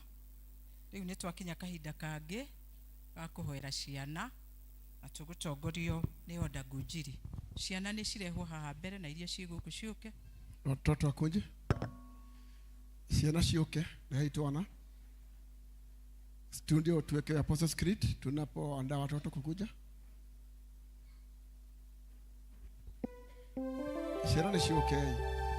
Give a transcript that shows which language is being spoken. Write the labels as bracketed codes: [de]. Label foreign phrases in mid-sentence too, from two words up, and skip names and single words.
[ki] Riu ni twakinya kahinda kangi ga kuhoera ciana na tugutongorio ni Oda Ngujiri. Ciana ni cirehwo haha mbere na iria ciguku ciuke. [sw] Watoto wakuje. [ki] Ciana ciuke na hitwana. [sw] Studio tuweke Apostles Creed tunapoandaa watoto kukuja. [ki] Ciana ni ciuke.